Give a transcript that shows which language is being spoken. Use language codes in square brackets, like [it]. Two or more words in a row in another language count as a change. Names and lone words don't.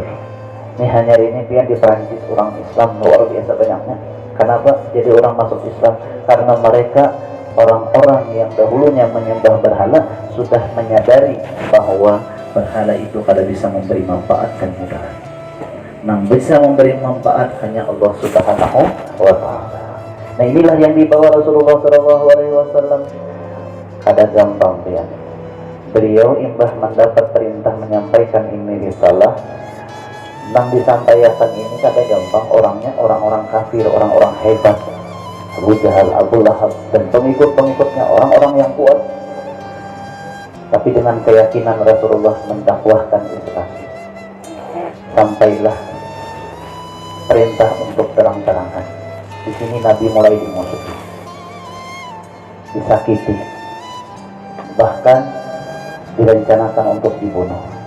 [id] Ini hanya ini dia di Perancis orang Islam luar biasa banyaknya. Kenapa jadi orang masuk Islam? Karena mereka orang-orang yang dahulunya menyembah berhala sudah menyadari bahwa berhala itu kada bisa memberi manfaat dan mudarat. Yang bisa memberi manfaat hanya Allah [ar] سبحانه وتعالى. [id] Nah, inilah yang dibawa Rasulullah SAW. [bjn] Kada gampang dia. Beliau imbah mendapat perintah menyampaikan ini risalah. Nang disampaikan ini kada gampang orangnya, orang-orang kafir, orang-orang hebat, [id] Abu Jahal, Abu Lahab, dan pengikut-pengikutnya orang-orang yang kuat. Tapi dengan keyakinan Rasulullah mendakwahkan Islam, sampailah perintah untuk terang-terangan. Di sini Nabi mulai dimusuhi, disakiti, bahkan direncanakan untuk dibunuh.